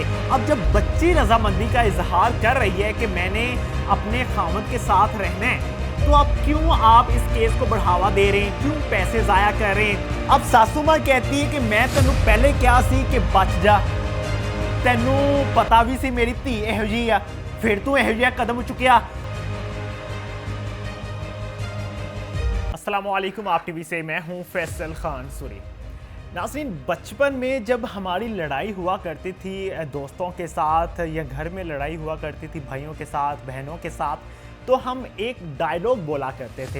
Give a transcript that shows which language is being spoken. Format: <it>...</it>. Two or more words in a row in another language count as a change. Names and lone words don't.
<ur>اب جب بچی رضامندی کا اظہار کر رہی ہے کہ میں نے اپنے خاوند کے ساتھ رہنا ہے، تو اب کیوں آپ اس کیس کو بڑھاوا دے رہے ہیں، کیوں پیسے ضائع کر رہے ہیں؟ اب ساسو ماں کہتی ہے کہ</ur> <pa>میں تینوں پہلے کیا سی کہ بچ جا، تینوں پتا بھی سی میری دھی ਇਹੋ ਜਿਹੀ ਆ، پھر تو ਇਹੋ ਜਿਹਾ قدم چکیا۔</pa> <ar>السلام علیکم،</ar> <ur>آپ ٹی وی سے میں ہوں فیصل خان سوری۔ ناظرین، بچپن میں جب ہماری لڑائی ہوا کرتی تھی دوستوں کے ساتھ یا گھر میں لڑائی ہوا کرتی تھی بھائیوں کے ساتھ، بہنوں کے ساتھ، تو ہم ایک ڈائیلاگ بولا کرتے تھے۔</ur>